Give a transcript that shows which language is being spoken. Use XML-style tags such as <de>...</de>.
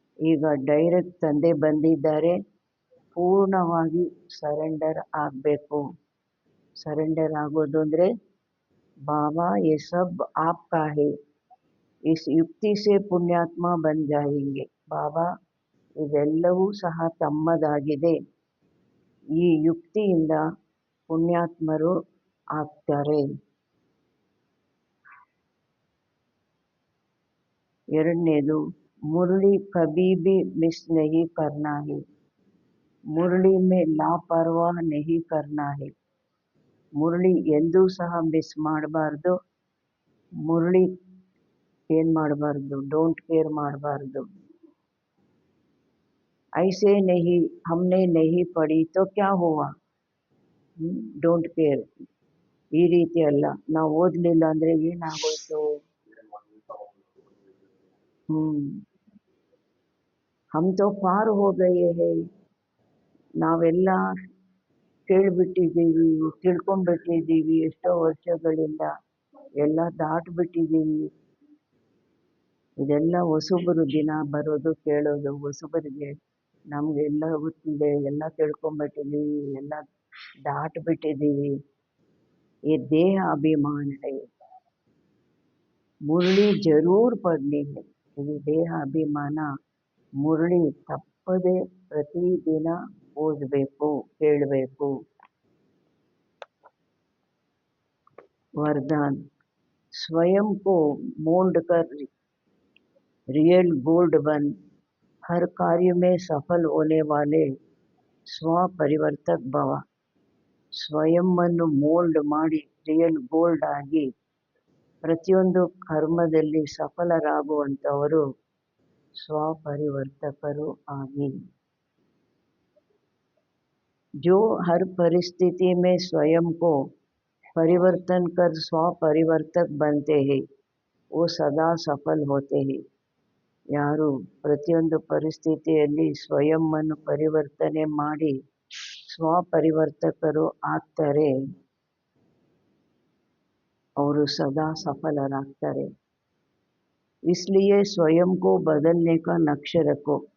<kn>ಈಗ ಡೈರೆಕ್ಟ್ ತಂದೆ ಬಂದಿದ್ದಾರೆ, ಪೂರ್ಣವಾಗಿ ಸರೆಂಡರ್ ಆಗಬೇಕು. ಸರೆಂಡರ್ ಆಗೋದು ಅಂದರೆ</kn> <hi>बाबा ये सब आपका है, इस युक्ति से पुण्यात्मा बन जाएंगे.</hi> <kn>बाबा ಇದೆಲ್ಲವೂ ಸಹ ತಮ್ಮದಾಗಿದೆ, ಈ ಯುಕ್ತಿಯಿಂದ ಪುಣ್ಯಾತ್ಮರು ಆಗ್ತಾರೆ. ಎರಡನೇದು,</kn> <hi>ಮುರಳಿ ಕಭಿ ಭಿ ಮಿಸ್ ನಹಿ ಕರ್ನಾ ಹೈ, ಮುರಳಿ ಮೇ ಲಾಪರ್ವಾಹ ನಹಿ ಕರ್ನಾ ಹೈ.</hi> <kn>ಮುರಳಿ ಎಂದೂ ಸಹ ಮಿಸ್ ಮಾಡಬಾರ್ದು, ಮುರಳಿ ಏನು ಮಾಡಬಾರ್ದು, ಡೋಂಟ್ ಕೇರ್ ಮಾಡಬಾರ್ದು.</kn> <hi>ऐसे नहीं, हमने नहीं पढ़ी तो क्या हुआ,</hi> <en>Don't care.</en> <kn>ಈ ರೀತಿ ಅಲ್ಲ, ನಾವು ಓದಲಿಲ್ಲ ಅಂದರೆ ಏನಾಗೋಯ್ತು.</kn> <hi>हम तो पार हो गए हैं,</hi> <kn>ನಾವೆಲ್ಲ ಕೇಳಿಬಿಟ್ಟಿದ್ದೀವಿ, ತಿಳ್ಕೊಂಡ್ಬಿಟ್ಟಿದ್ದೀವಿ, ಎಷ್ಟೋ ವರ್ಷಗಳಿಂದ ಎಲ್ಲ ದಾಟ್ಬಿಟ್ಟಿದ್ದೀವಿ. ಇದೆಲ್ಲ ಹೊಸಬರು ದಿನ ಬರೋದು ಕೇಳೋದು, ಹೊಸಬರಿಗೆ ನಮಗೆಲ್ಲ ಗೊತ್ತಿದೆ, ಎಲ್ಲ ತಿಳ್ಕೊಂಬಿಟ್ಟಿದ್ದೀವಿ, ಎಲ್ಲ ದಾಟ್ಬಿಟ್ಟಿದ್ದೀವಿ.</kn> <hi>ये देह अभिमान है, ಮುರಳಿ ಜರೂರ್ ಪಡ್ನಿ है.</hi> <kn>ಇದು ದೇಹ ಅಭಿಮಾನ, ಮುರಳಿ ತಪ್ಪದೆ ಪ್ರತಿದಿನ ಓದಬೇಕು, ಕೇಳಬೇಕು.</kn> <hi>वरदान, स्वयं को मोल्ड कर रियल गोल्ड बन, हर कार्य में सफल होने वाले स्व परिवर्तक भव.</hi> <kn>ಸ್ವಯಂವನ್ನು ಮೋಲ್ಡ್ ಮಾಡಿ ರಿಯಲ್ ಗೋಲ್ಡ್ ಆಗಿ ಪ್ರತಿಯೊಂದು ಕರ್ಮದಲ್ಲಿ ಸಫಲರಾಗುವಂಥವರು ಸ್ವಪರಿವರ್ತಕರು ಆಗಿ.</kn> <hi>जो हर परिस्थिति में स्वयं को परिवर्तन कर स्वपरिवर्तक बनते हैं, वो सदा सफल होते हैं.</hi> <kn>ಯಾರು ಪ್ರತಿಯೊಂದು ಪರಿಸ್ಥಿತಿಯಲ್ಲಿ ಸ್ವಯಂವನ್ನು ಪರಿವರ್ತನೆ ಮಾಡಿ ಸ್ವಪರಿವರ್ತಕರು ಆಗ್ತಾರೆ, ಅವರು ಸದಾ ಸಫಲರಾಗ್ತಾರೆ.</kn> <hi>इसलिए स्वयं को बदलने का लक्ष्य रखो.</hi>